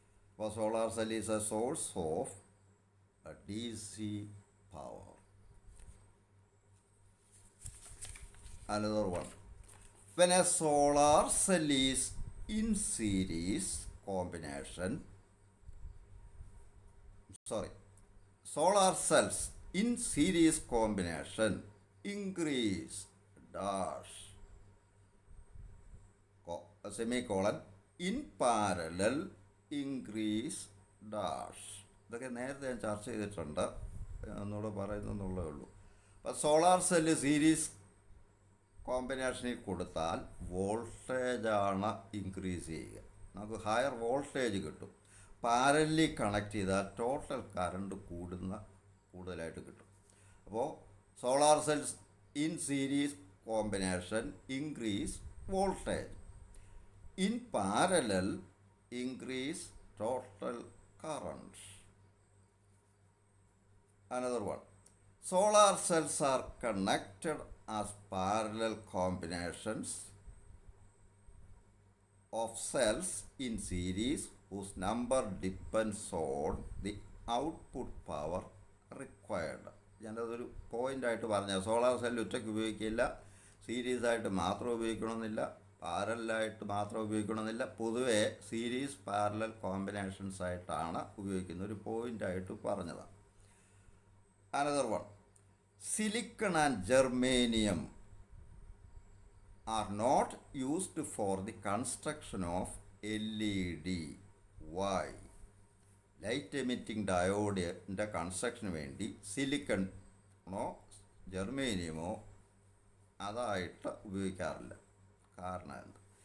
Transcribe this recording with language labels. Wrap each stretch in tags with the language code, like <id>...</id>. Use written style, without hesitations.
<en>അപ്പോൾ solar cell is a source of DC power. Another one. When a solar cell is in series combination, solar cells in series combination increase dash semicolon in parallel increase dash.</en> <ml>ഇതൊക്കെ നേരത്തെ ഞാൻ ചർച്ച ചെയ്തിട്ടുണ്ട്, ഒന്നുകൂടെ പറയുന്നേ ഉള്ളൂ. അപ്പോൾ സോളാർ സെല്ല് സീരീസ് കോമ്പിനേഷനിൽ കൊടുത്താൽ വോൾട്ടേജാണ് ഇൻക്രീസ് ചെയ്യുക. നമുക്ക് ഹയർ വോൾട്ടേജ് കിട്ടും. പാരലി കണക്ട് ചെയ്താൽ ടോട്ടൽ കറണ്ട് കൂടുതലായിട്ട് കിട്ടും.</ml> <en>അപ്പോൾ solar cells in series combination increase voltage. In parallel increase total current. Another one. Solar cells are connected as parallel combinations of cells in series whose number depends on the output power required.</en> <ml>ഞാനതൊരു പോയിൻ്റായിട്ട് പറഞ്ഞ solar cell ഒറ്റയ്ക്ക് ഉപയോഗിക്കില്ല, series ആയിട്ട് മാത്രം ഉപയോഗിക്കണമെന്നില്ല, പാരലായിട്ട് മാത്രം ഉപയോഗിക്കണമെന്നില്ല. പൊതുവെ series parallel combinations ആയിട്ടാണ് ഉപയോഗിക്കുന്നത്, ഒരു പോയിൻ്റായിട്ട് പറഞ്ഞതാണ്.</ml> <en>Another one. Silicon and germanium are not used for the construction of LED. Why?</en> <ml>Light emitting ഡയോഡിൻ്റെ കൺസ്ട്രക്ഷന് വേണ്ടി സിലിക്കണോ ജെർമേനിയമോ അതായിട്ട് ഉപയോഗിക്കാറില്ല. കാരണം എന്ത്?</ml>